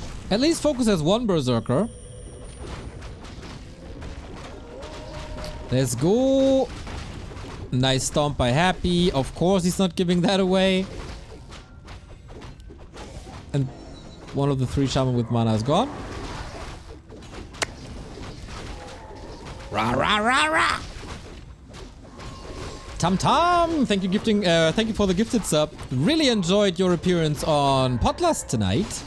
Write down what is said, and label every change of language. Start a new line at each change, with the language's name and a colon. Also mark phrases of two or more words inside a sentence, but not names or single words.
English: At least FoCuS has one Berserker. Let's go. Nice stomp by Happy. Of course he's not giving that away. And one of the 3 shaman with mana is gone. Rah rah rah rah. Tam Tam, thank you for the gifted sub. Really enjoyed your appearance on Podlast tonight.